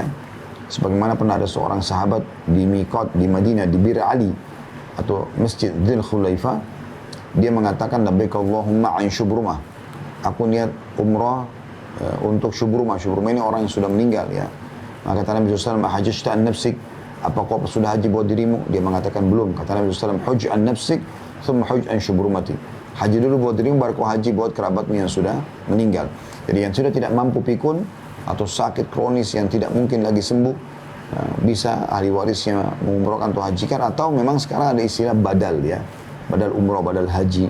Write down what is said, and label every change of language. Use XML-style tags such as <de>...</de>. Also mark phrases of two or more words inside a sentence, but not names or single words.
<id>Sebagaimana pernah ada seorang sahabat di Miqat di Madinah, di Bir Ali atau Masjid Dzul Khulaifah, dia mengatakan</id> <ar>لبيك اللهم عن شبرمة.</ar> <id>Aku niat umrah untuk Syubrumah. Syubrumah ini orang yang sudah meninggal, ya. Maka kata Nabi SAW,</id> <ar>حججت عن نفسك,</ar> <id>apa kau sudah haji buat dirimu? Dia mengatakan belum. Kata Nabi SAW,</id> <ar>حج عن نفسك ثم حج عن شبرمة.</ar> <id>Haji dulu buat dirimu, baru kau haji buat kerabatmu yang sudah meninggal. Jadi yang sudah tidak mampu pikun atau sakit kronis yang tidak mungkin lagi sembuh, bisa ahli warisnya mengumrahkan atau hajikan, atau memang sekarang ada istilah badal, ya, badal umrah, badal haji.</id>